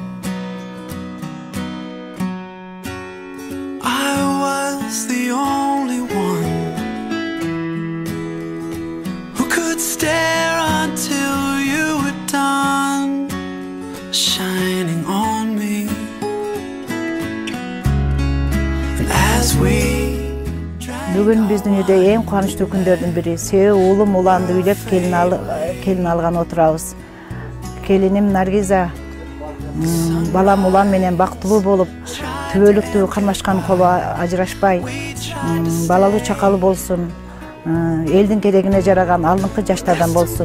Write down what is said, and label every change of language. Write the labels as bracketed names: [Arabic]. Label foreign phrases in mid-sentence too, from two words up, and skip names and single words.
[English] I was the only one who could stare until you were done shining on me. And as we [Kyrgyz] Бүгүн биздин үйдө эң кубанычтуу күндөрдүн бири. Себеби уулум уланды үйлөп келин алган отурабыз. Келиним Наргиза балам улам менен бактылуу болуп, түбөлүктүү кармашкан колу ажырашпай, балалуу чакалуу болсун, элдин керегине жараган алдыңкы жаштардан болсун.